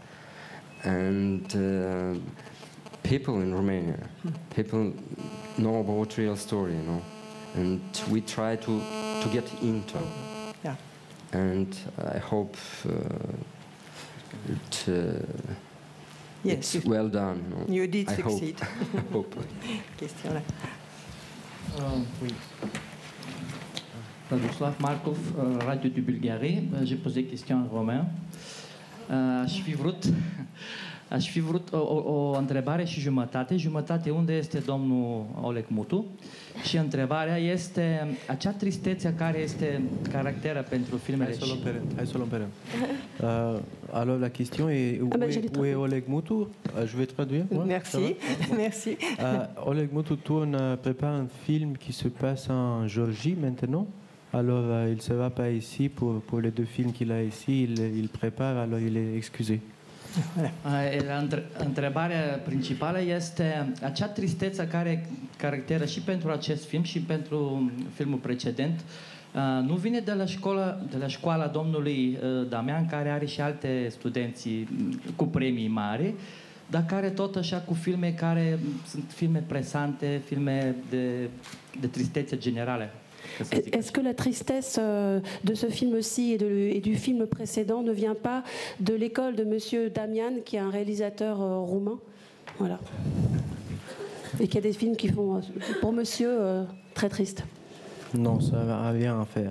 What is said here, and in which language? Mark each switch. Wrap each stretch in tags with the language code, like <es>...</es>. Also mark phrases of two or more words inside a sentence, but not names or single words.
<en>And people in Romania, people know about real story, you know. And we try to get into. Yeah. And I hope yes, it's well done. You know. You did I succeed. Hope.</en> <fr>Question là. Oui. Vladislav Markov, Radio de Bulgarie. J'ai posé question</fr> <ro>în roman. Aș fi vrut o întrebare și jumătate. Jumătate, unde este domnul Oleg Mutu? Și întrebarea este acea tristețe care este caracteră pentru filmele... Hai să o luăm pe rând.</ro> <fr>Alors la question est où est Oleg Mutu? Je vais traduire. Merci. Merci. Oleg Mutu prépare un film qui se passe en Géorgie maintenant. Alors il ne sera pas ici pour les deux films qu'il a ici. Il prépare, alors il est excusé.</fr> <ro>Întrebarea principală este acea tristețe care caracteră și pentru acest film și pentru filmul precedent nu vine de la școala domnului Damian, care are și alte studenți cu premii mari, dar care tot așa cu filme care sunt filme presante, filme de tristețe generale.</ro> <fr>Est-ce que la tristesse de ce film-ci et du film précédent ne vient pas de l'école de Monsieur Damian, qui est un réalisateur roumain, voilà, et qui a des films qui font, pour Monsieur, très tristes? Non, ça n'a rien à faire.</fr>